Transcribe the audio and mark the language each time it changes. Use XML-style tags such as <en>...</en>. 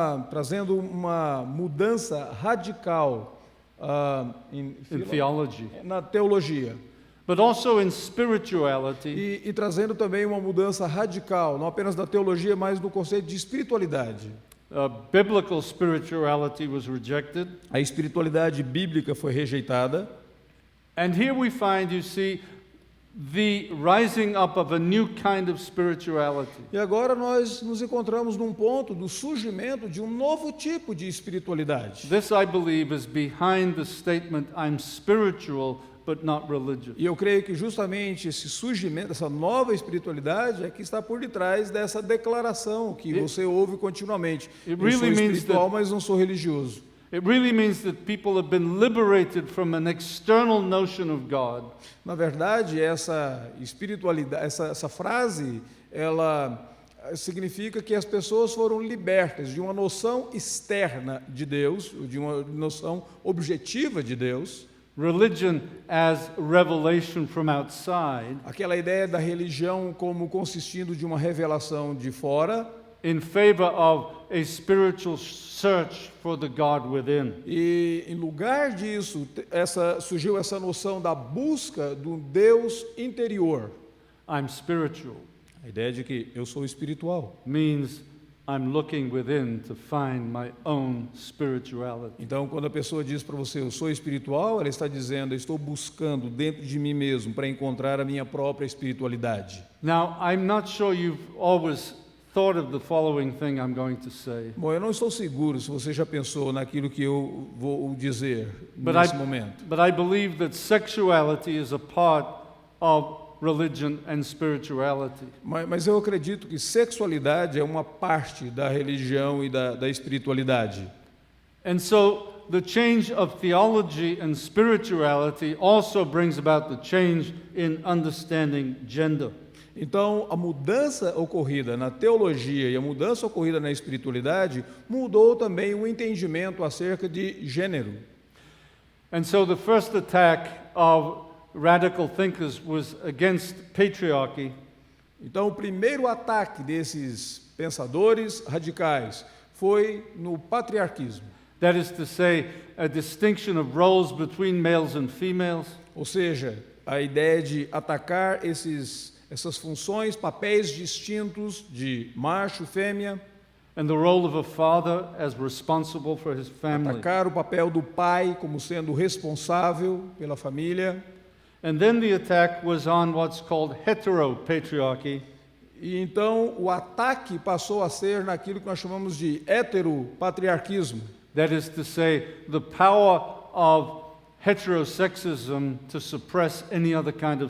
<pt>Trazendo uma mudança radical</pt> <en>in theology.</en> <pt>Na teologia.</pt> <en>But also in spirituality.</en> <pt>E trazendo também uma mudança radical, não apenas da teologia, mas do conceito de espiritualidade.</pt> <en>Biblical spirituality was rejected.</en> <pt>A espiritualidade bíblica foi rejeitada.</pt> <en>And here we find, you see, the rising up of a new kind of spirituality.</en> <pt>E agora nós nos encontramos num ponto do surgimento de um novo tipo de espiritualidade.</pt> <en>This, I believe, is behind the statement, "I'm spiritual, but not religious."</en> <pt>E eu creio que justamente esse surgimento, essa nova espiritualidade é que está por detrás dessa declaração que você ouve continuamente. Eu sou espiritual, mas não sou religioso.</pt> <en>It really means that people have been liberated from an external notion of God.</en> <pt>Na verdade, essa espiritualidade, essa frase, ela significa que as pessoas foram libertas de uma noção externa de Deus, de uma noção objetiva de Deus.</pt> <en>Religion as revelation from outside.</en> <pt>Aquela ideia da religião como consistindo de uma revelação de fora.</pt> <en>In favor of a spiritual search for the God within.</en> <pt>E em lugar disso, surgiu essa noção da busca do Deus interior.</pt> <en>I'm spiritual.</en> <pt>A ideia de que eu sou espiritual.</pt> <en>Means I'm looking within to find my own spirituality.</en> <pt>Então, quando a pessoa diz para você, eu sou espiritual, ela está dizendo, eu estou buscando dentro de mim mesmo para encontrar a minha própria espiritualidade.</pt> <en>Now, I'm not sure you've always thought of the following thing I'm going to say.</en> <pt>Bom, eu não estou seguro se você já pensou naquilo que eu vou dizer</pt> <en>But</en> <pt>nesse momento.</pt> <en>But I believe that sexuality is a part of religion and spirituality.</en> <pt>Mas eu acredito que sexualidade é uma parte da religião e da espiritualidade.</pt> <en>And so the change of theology and spirituality also brings about the change in understanding gender.</en> <pt>Então, a mudança ocorrida na teologia e a mudança ocorrida na espiritualidade mudou também o entendimento acerca de gênero.</pt> <en>And so the first attack of radical thinkers was against patriarchy.</en> <pt>Então, o primeiro ataque desses pensadores radicais foi no patriarquismo,</pt> <en>That is to say, a distinction of roles between males and females,</en> <pt>ou seja, a ideia de atacar essas funções, papéis distintos de macho, fêmea,</pt> <en>and the role of a father as responsible for his family.</en> <pt>atacar o papel do pai como sendo responsável pela família.</pt> <en>And then the attack was on what's called heteropatriarchy,</en> <pt>E então o ataque passou a ser naquilo que nós chamamos de heteropatriarquismo.</pt> <en>that is to say, the power of heterosexism to suppress any other kind of</en>